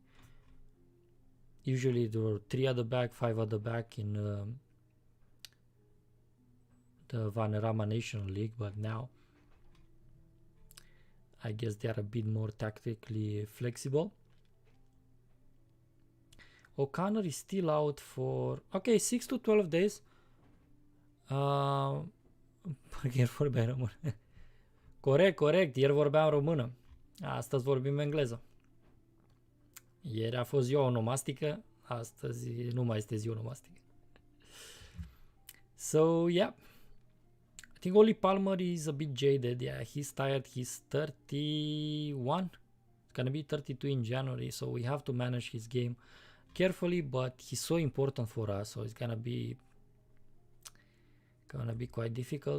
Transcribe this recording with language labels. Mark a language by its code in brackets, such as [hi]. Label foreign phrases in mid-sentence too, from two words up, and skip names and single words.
[en] Usually there were 3 at the back, 5 at the back in the Vanarama National League, but now I guess they are a bit more tactically flexible. O'Connor is still out for 6 to 12 days. [ro] Ieri vorbeam română. Corect, ieri vorbeam română. Astăzi vorbim engleză. Ieri a fost ziua onomastică, astăzi nu mai este ziua onomastică. [en] So, yeah. I think Oli Palmer is a bit jaded. Yeah, he's tired. He's 31. It's gonna be 32 in January, so we have to manage his game carefully, but he's so important for us, so it's gonna be quite difficult.